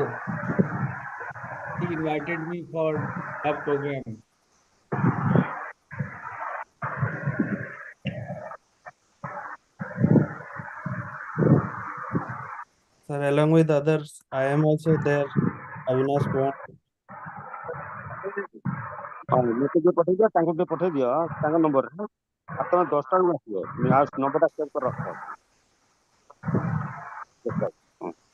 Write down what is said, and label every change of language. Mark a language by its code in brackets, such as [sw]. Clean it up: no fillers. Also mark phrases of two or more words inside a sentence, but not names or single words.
[en] He invited me for a program. Sir, along with others, I am also there. Avinash Pawar. [or] ହଁ ମୋତେ ଟିକେ ପଠେଇ ଦିଅ, ତାଙ୍କୁ ଟିକେ ପଠେଇ ଦିଅ ତାଙ୍କ ନମ୍ବରରେ। ଆଉ ତମେ 10ଟା ବେଳକୁ ଆସିବ, ଆଉ ନମ୍ବରଟା ସେଭ୍ କରି ରଖ। ହଁ।